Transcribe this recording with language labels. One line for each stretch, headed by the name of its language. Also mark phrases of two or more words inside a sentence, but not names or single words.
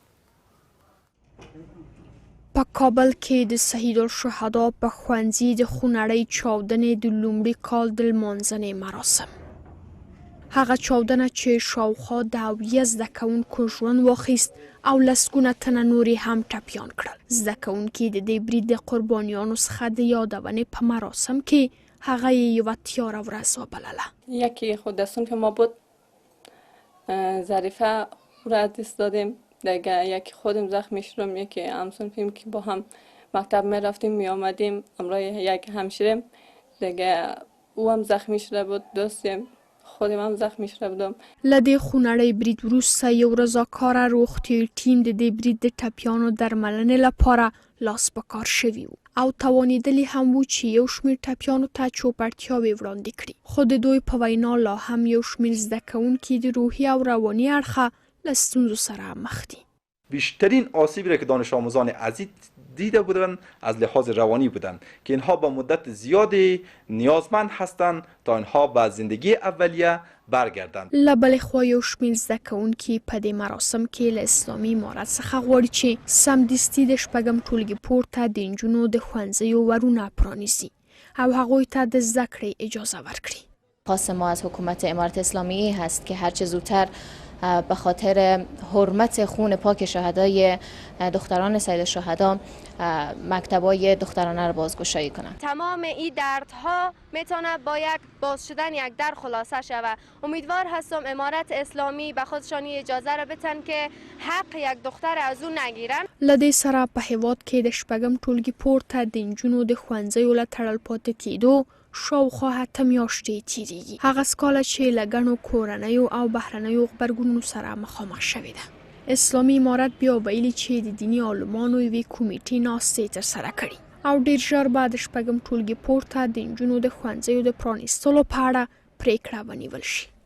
Pashto: په کابل کې د سید الشهدا په ښوونځي د خونړۍ چاودنې د لومړي کال د لمانځنې مراسم. هغه چاودنه چې شاوخوا د 70 زده کوونکو ژوند واخیست او لسګونه تنه نورې هم ټپیان کړل. زده کوونکي د دې برید د قربانیانو څخه د یادونې په مراسم کې هغه یې یوه تیاره ورځ وبلله.
Persian: یکی خود دستون که ما بود ظریفه را از دست دادیم، دیگه یکی خودم زخمی شدم، یکی همسون فیلم که با هم مکتب می رفتیم می آمدیم امروز یک همشیرم دیگه او هم زخمی شده بود، دوستیم خودم هم زخمی شده بودم.
Pashto: له دې خونړۍ برید وروسته یو رضاکاره روغتیایي ټیم د دې برید د ټپیانو درملنې لپاره لاس په کار شوي وو او توانېدلي هم وو چې یو شمېر ټپیانو ته چوپړتیاوې وړاندې کړي. خو د دوی په وینا لا هم یو شمېر زده کوونکي د روحي او رواني اړخه له ستونزو سره مخ دي.
Persian: بیشترین آسیبی را که دانش آموزان عزیز دیده بودند از لحاظ روانی بودند که اینها با مدت زیادی نیازمند هستند تا اینها به زندگی اولیه برگردند.
Pashto: له بلې خوا یو شمېر زده کوونکي په دې مراسم کې له اسلامي امارت څخه غواړي چې سمدستي د 6 ټولګي پورته د نجونو د ښوونځیو ورونه پرانیزي او هغوی ته د زده کړې اجازه ورکړي.
Persian: خواست ما از حکومت امارت اسلامی هست که هرچه زودتر به خاطر حرمت خون پاک شهدای دختران سید الشهدا مکتبای دخترانه را بازگشایی کنند. تمام این دردها میتونه با یک باز شدن یک در خلاصه شود. امیدوار هستم امارت اسلامی به خودشان اجازه را بدن که حق یک دختر از اون نگیرن.
Pashto: له دې سره په هیواد کې د 6 ټولګي پورته د نجونو د ښوونځیو له تړل پاتې کېدو شاوخوا 8 میاشتې تیریږي. هغه سکاله چې له ګڼو کورنیو او بهرنیو غبرګونونو سره مخامخ شوې ده. اسلامي امارت بیا ویلي چې د دیني عالمانو یوې کمیټې ناستې ترسره کړي او ډېر ژر به د 6 ټولګي پورته د نجونو د ښوونځیو د پرانیستلو په اړه پریکړه ونیول شي.